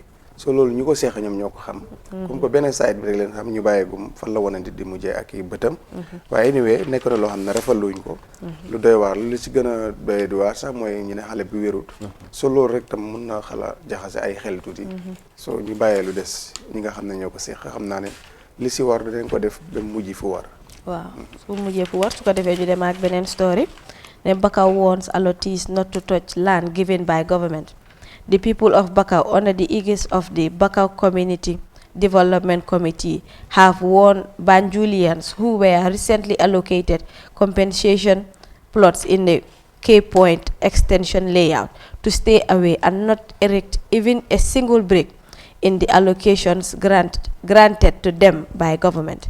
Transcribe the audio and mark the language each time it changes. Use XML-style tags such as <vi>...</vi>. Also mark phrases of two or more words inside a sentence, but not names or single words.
<wo>so loolu ñu ko seex ñoom ñoo ko xam</wo> <fr>comme que</fr> <wo>benn side bi rek leen xam ñu bàyyeegum fan la wane di mujjee ak i bëtam waaye anyway nekk na loo xam ne rafetluñ ko lu doy waar lu ci gën a doy waar sax mooy ñu ne xale bi wérut so loolu rek tam mun na xala jaxase ay xel tuuti so ñu bàyyee lu des ñi nga xam ne ñoo ko seex xam naa ne li si war dinañ ko def ba mujj fu war waaw su mujjee fu war su ko defee ñu dem ak beneen story ne</wo> <en>Bakau warns allottees not to touch land given by government. The people of Bakau, under the aegis of the Bakau Community Development Committee, have warned Banjulians who were recently allocated compensation plots in the Cape Point extension layout to stay away and not erect even a single brick in the allocations granted to them by government.</en>